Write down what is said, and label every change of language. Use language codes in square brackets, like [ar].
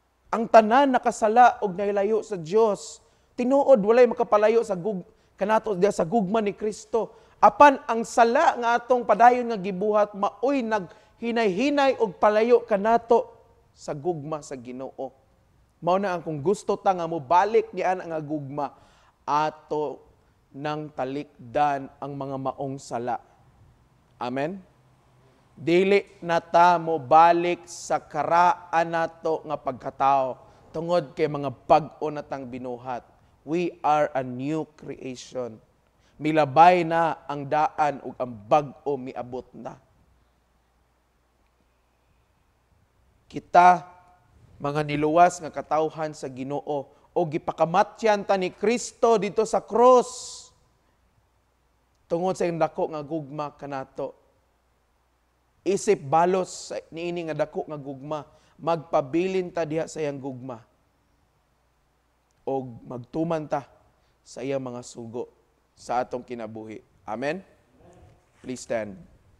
[ceb] Ang tanan nakasala og nilayo sa Dios. Tinuod walay makapalayo kanato diha sa gugma ni Kristo. Apan ang sala nga atong padayon nga gibuhat maoy naghinay-hinay og palayo kanato sa gugma sa Ginoo. Mao na ang kung gusto ta nga mobalik niyan ang gugma ato nang talikdan ang mga maong sala. Amen. Dili na ta mobalik sa karaan nato nga pagkatao tungod kay mga bag-o natang binuhat. [en] We are a new creation. [ceb] Milabay na ang daan ug ang bag-o miabot na. Kita mga niluwas nga katawhan sa Ginoo o gipakamatyan ta ni Kristo dito sa cross. Tungod sa dako nga gugma kanato. Isip balos niini nga dako nga gugma, magpabilin ta diha sa iyang gugma. O magtuman ta sa iyang mga sugo sa atong kinabuhi. Amen? [en] Please stand.